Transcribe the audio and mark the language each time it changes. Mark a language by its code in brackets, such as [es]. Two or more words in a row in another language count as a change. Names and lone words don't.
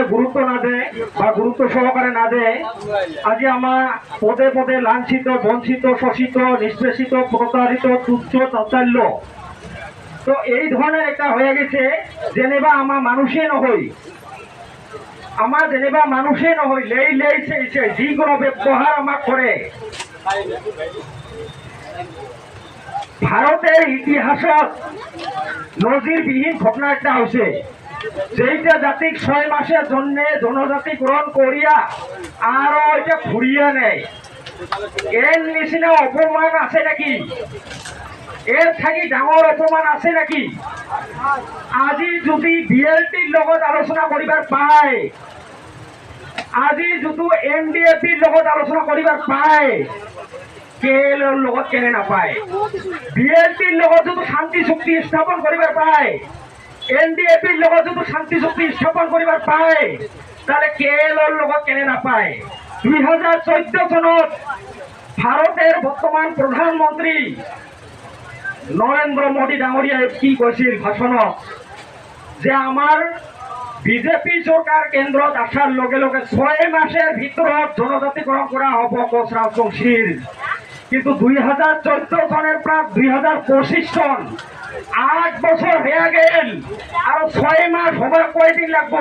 [rkt] গুরুত্ব না দেয় বা গুরুত্ব সহকারে না দেয়, আজ আমার পদে পদে লাঞ্ছিত, বঞ্চিত, শোষিত, নিষ্পেষিত, প্রতারিত, তুচ্ছ, তাচ্ছিল্য, তো এই ধরনের একটা হয়ে গেছে যেনেবা আমার মানুষে নহই, আমার যেনেবা মানুষে নহই, লেই লেই সেই যিকোনো ব্যবহার আমার করে। ভারতের ইতিহাসত নজিরবিহীন ঘটনা একটা হয়েছে, যেইটা জাতিক 6 মাসের জন্য জনজাতিকরণ করিয়া আরো এটা ঘুরিয়ে নেয়। এর নিচিনা অপমান আছে নাকি? এর থাকি ডাঙর অপমান আছে নাকি? আজি যদি বিএলটির লগত আলোচনা করিবার পায়, আজি যদি এনডিএফির লগত আলোচনা করিবার পায়, কেএলর লগত কেনে নাপায়? বিএলটির লগত যদি শান্তি চুক্তি স্থাপন করিবার পায়, এনডিএফির লগত যদি শান্তি চুক্তি স্থাপন করিবার পায়, তাহলে কেএলর লগত কেনে নাপায়? 2014 সনত ভারতের বর্তমান প্রধানমন্ত্রী নরেন্দ্র মোদী ডাঙরিয়াই কি কৈছিল ভাষণত, যে আমার বিজেপি সরকার কেন্দ্রত আসার লগে লগে 6 মাসের ভিতরত জনজাতিকরণ করা হব কোচ রাজবংশীর। কিন্তু 2014 সনের প্রাক 2025 সন, 8 বছর হয়ে গেল, আরো 6 মাস হবার কয়দিন লাগবো?